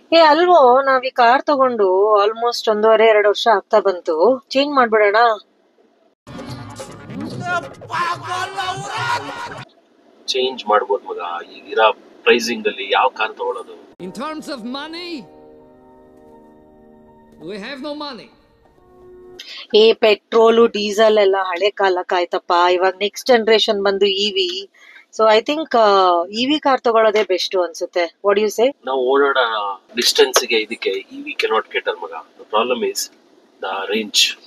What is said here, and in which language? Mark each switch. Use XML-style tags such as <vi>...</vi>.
<kn>ಅಲ್ವೋ, ನಾವ್ ಈ ಕಾರ್ ತಗೊಂಡು ಆಲ್ಮೋಸ್ಟ್ 1.5-2 ವರ್ಷ ಆಗ್ತಾ ಬಂತು. ಚೇಂಜ್ ಮಾಡ್ಬಿಡೋಣ. ಚೇಂಜ್ ಮಾಡ್ಬೋದು ಮಗ, ಈಗಿರೋ ಪ್ರೈಸಿಂಗ್ ಅಲ್ಲಿ ಯಾವ ಕಾರ್ ತಗೊಳ್ಳೋದು?</kn> <en>In terms of money, we have no money.</en> <kn>Petrol diesel ಎಲ್ಲ ಹಳೆ ಕಾಲಕ್ಕಾಯ್ತಪ್ಪ. ಇವಾಗ</kn> <en>next generation</en> <kn>ಬಂದು EV.</kn> <en>so I think EV car</en> <kn>ತಗೊಳ್ಳೋದೇ</kn> <en>best</en> <kn>ಅನ್ಸುತ್ತೆ.</kn> <en>What you say?</en> <kn>ನಾವು ಓಡಾಡೋ ಡಿಸ್ಟೆನ್ಸ್ ಗೆ ಇದಕ್ಕೆ</kn> <en>EV cannot cater</en> <kn>ಮಗ.</kn> <en>The problem is the range.</en>